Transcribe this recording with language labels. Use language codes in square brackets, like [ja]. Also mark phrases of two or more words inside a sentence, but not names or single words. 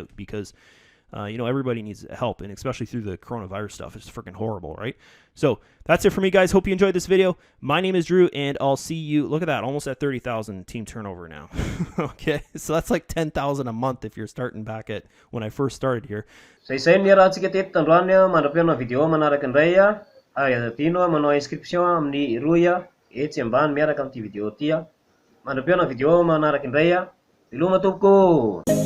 [en] Help them out because Everybody needs help, and especially through the coronavirus stuff. It's freaking horrible, right? So that's it for me, guys. Hope you enjoyed this video. My name is Drew, and I'll see you. Look at that, almost at 30,000 team turnover now. Okay, so that's like 10,000 a month if you're starting back at when I first started here. [mg] Zay ny rahantsika teto tandroany mandra-piaona video manaraka indray ary tianao manao inscription amin'ny roy etsy ambany miaraka amin'ity video ty mandra-piaona video manaraka indray Veloma tompoko.